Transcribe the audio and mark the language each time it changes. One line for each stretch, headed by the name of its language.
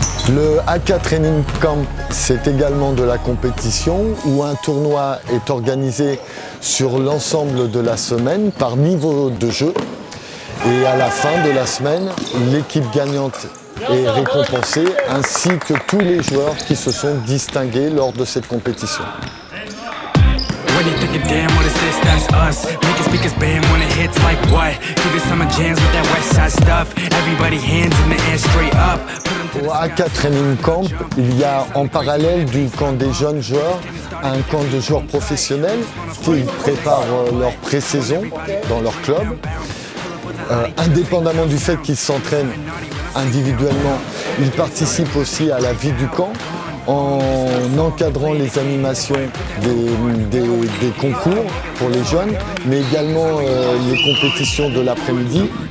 French: Le AK Training Camp, c'est également de la compétition où un tournoi est organisé sur l'ensemble de la semaine par niveau de jeu. Et à la fin de la semaine, l'équipe gagnante est récompensée ainsi que tous les joueurs qui se sont distingués lors de cette compétition.
English: When you think damn, what is this? That's us. Make it speakers bam when it hits like what? Give it summer jams with that west side stuff. Everybody hands in the air straight up.
French: Au AK Training Camp, il y a en parallèle du camp des jeunes joueurs un camp de joueurs professionnels qui préparent leur pré-saison dans leur club. Indépendamment du fait qu'ils s'entraînent individuellement, ils participent aussi à la vie du camp en encadrant les animations des concours pour les jeunes, mais également les compétitions de l'après-midi.